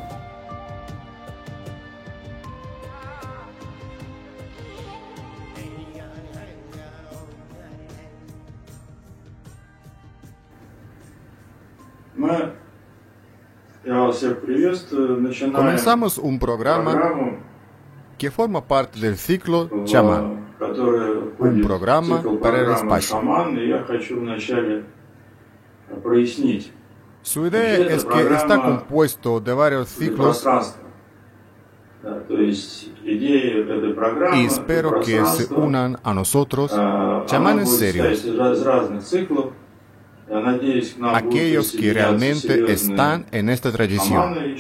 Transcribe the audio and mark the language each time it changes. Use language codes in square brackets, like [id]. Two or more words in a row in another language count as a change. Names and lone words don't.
[ru] Я вас всех приветствую. Начинаем [es] Comenzamos un programa que forma parte del ciclo Chamán, un programa para el espacio. [ru] Y я хочу вначале прояснить. [es] Su idea es que está compuesto de varios ciclos y espero que se unan a nosotros chamanes serios, aquellos que realmente están en esta tradición.